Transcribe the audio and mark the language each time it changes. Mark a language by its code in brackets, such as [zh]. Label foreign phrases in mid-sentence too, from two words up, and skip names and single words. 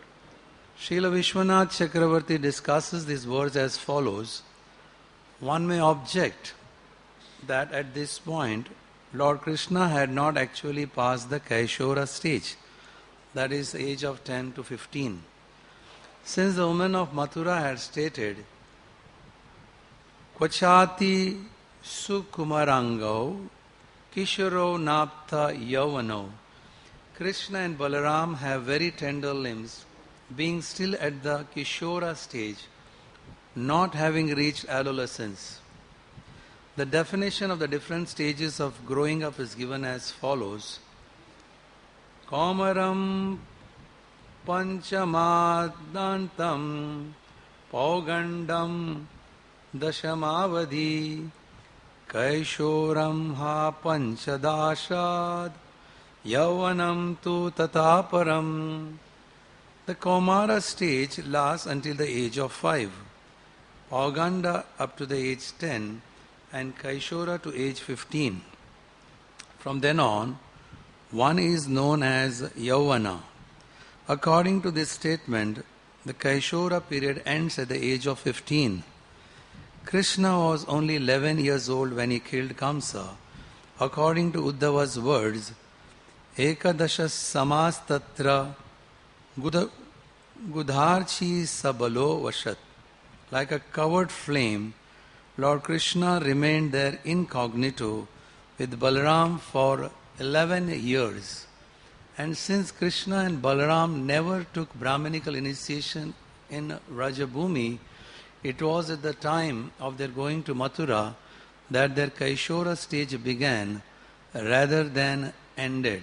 [en] Srila Vishwanath Chakravarti discusses these words as follows. One may object that at this point, Lord Krishna had not actually passed the Kaishora stage, that is age of 10 to 15. Since the woman of Mathura had stated, [sa] क्वचाति सुकुमाराङ्गौ किशोरो नप्थ यवनो. [en] Krishna and Balaram have very tender limbs, being still at the Kishora stage, not having reached adolescence. The definition of the different stages of growing up is given as follows. [sa] कौमारं पञ्चमदान्तं पौगण्डं दशमावधि कैशोरं ह पञ्चदशाद् यवनं तु ततपरम्. [en] The Kaumara stage lasts until the age of 5, Pauganda up to the age 10, and Kaishora to age 15. From then on, one is known as Yauvana. According to this statement, the Kaishora period ends at the age of 15. Krishna was only 11 years old when he killed Kamsa. According to Uddhava's words, [sa] एकादश समस्तत्र गूढार्चि सबलो वशत्. [en] Like a covered flame, Lord Krishna remained there incognito with Balaram for 11 years. And since Krishna and Balaram never took Brahminical initiation in Rajabhumi, it was at the time of their going to Mathura that their Kaishora stage began rather than ended.